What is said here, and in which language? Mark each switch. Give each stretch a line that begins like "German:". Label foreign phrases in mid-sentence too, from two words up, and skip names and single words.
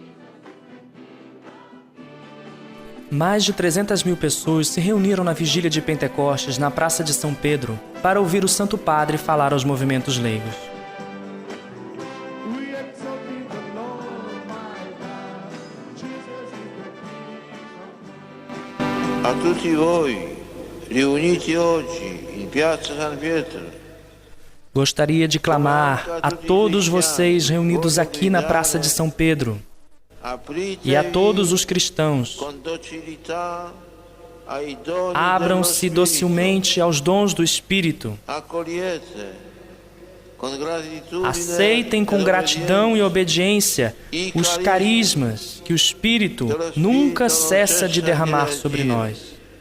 Portuguese: Mais de 300 mil pessoas se reuniram na vigília de Pentecostes na Praça de São Pedro para ouvir o Santo Padre falar aos movimentos leigos.
Italian: A tutti voi, riuniti oggi in Piazza San Pietro,
Portuguese: Gostaria de clamar a todos vocês reunidos aqui na Praça de São Pedro e a todos os cristãos: abram-se docilmente aos dons do Espírito. Aceitem com gratidão e obediência os carismas que o Espírito nunca cessa de derramar sobre nós.